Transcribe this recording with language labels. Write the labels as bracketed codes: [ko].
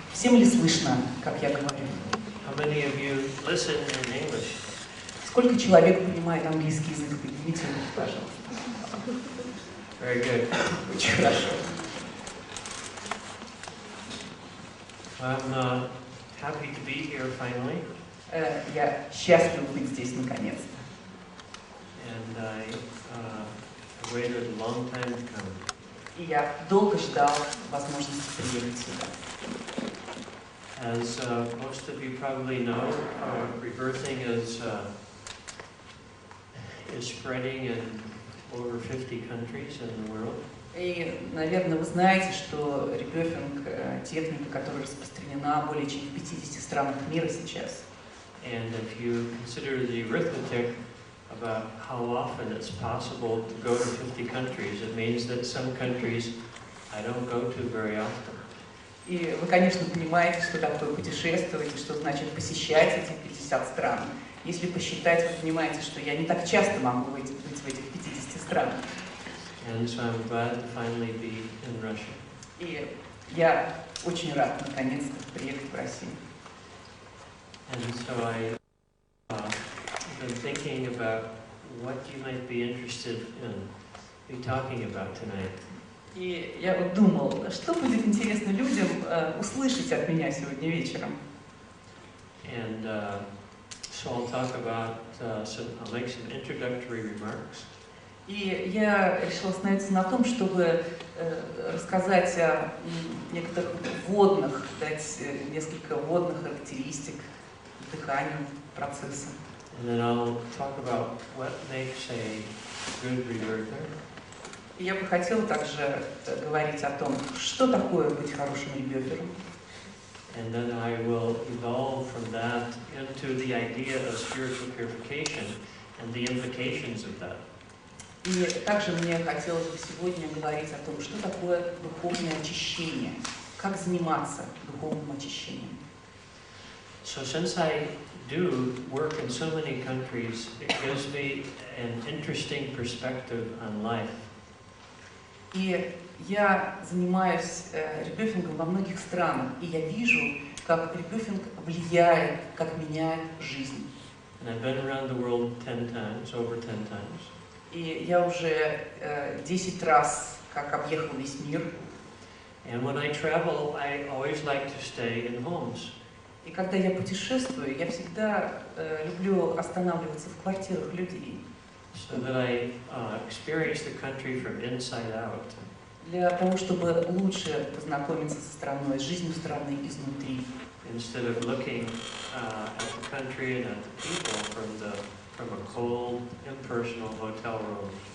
[ru] Всем ли слышно, как я говорю? [en] How many of you listen in English? [ru] Сколько человек понимает английский язык? Поднимите руки, пожалуйста. [en] Very good. [ru] Очень хорошо. [en] I'm happy to be here finally. [ru] Я счастлив быть здесь наконец-то. [en] And I waited a long time to come. [ru] И я долго ждал возможности приехать сюда. [en] As most of you probably know, rebirthing is spreading in over 50 countries in the world. [ru] И, наверное, вы знаете, что ребёфинг – техника, которая распространена более чем в 50 странах мира сейчас. [en] And if you consider the arithmetic about how often it's possible to go to 50 countries, it means that some countries I don't go to very often. [ru] И вы, конечно, понимаете, что такое путешествовать, и что значит посещать эти 50 стран. Если посчитать, вы понимаете, что я не так часто могу быть в этих 50 странах. [en] And so I'm glad to finally be in Russia. [ru] И я очень рад, наконец-то, приехать в Россию. [en] And so I've been thinking about what you might be interested in me talking about tonight. [ru] И я вот думал, что будет интересно людям услышать от меня сегодня вечером. [en] And so I'll talk about I'll make some introductory remarks. [ru] И я решила остановиться на том, чтобы рассказать о некоторых вводных, дать несколько вводных характеристик дыханию процесса. [en] And then I'll talk about what makes a good rebirther. [ru] И я бы хотела также говорить о том, что такое быть хорошим ребёфером. [en] And then I will evolve from that into the idea of spiritual purification and the implications of that. [ru] И также мне хотелось бы сегодня говорить о том, что такое духовное очищение, как заниматься духовным очищением. [en] So since I do work in so many countries, it gives me an interesting perspective on life. [ru] И я занимаюсь ребёфингом во многих странах, и я вижу, как ребёфинг влияет, как меняет жизнь. [en] And I've been around the world 10 times, over 10 times. [ru] И я уже 10 раз как объехал весь мир. [en] And when I travel, I always like to stay in homes. [ru] И когда я путешествую, я всегда люблю останавливаться в квартирах людей. [en] So that I experience the country from inside out. [ru] Для того, чтобы лучше познакомиться со страной, с жизнью страны изнутри. [en] Instead of looking at the country and at the people from a cold, impersonal hotel room.